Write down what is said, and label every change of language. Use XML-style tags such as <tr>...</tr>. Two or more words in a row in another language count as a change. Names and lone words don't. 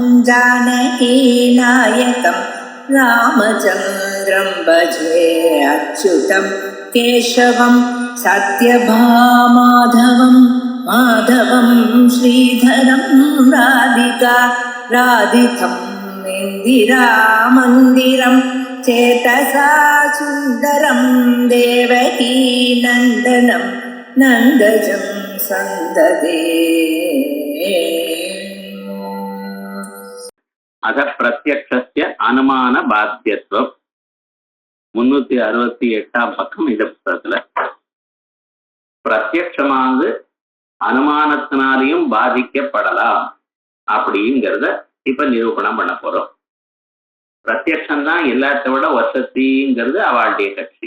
<sa>जानकीनायकं रामचन्द्रं भजे अच्युतं केशवं सत्यभामाधवं माधवं श्रीधरं राधितं इन्दिरामन्दिरं चेतसा सुन्दरं देवकी नन्दनं नन्दजं सन्ददे अथ प्रत्यक्षस्य अनुमान बाध्यत्वम्</sa> <ta>368 பக்கம் இந்த புத்தகத்துல பிரத்யட்சமானது அனுமானத்தினாலையும் பாதிக்கப்படலாம் அப்படிங்கிறத இப்ப நிரூபணம் பண்ண போறோம். பிரத்யட்சம் தான் எல்லாத்த விட வசதிங்கிறது அவளுடைய கட்சி.</ta>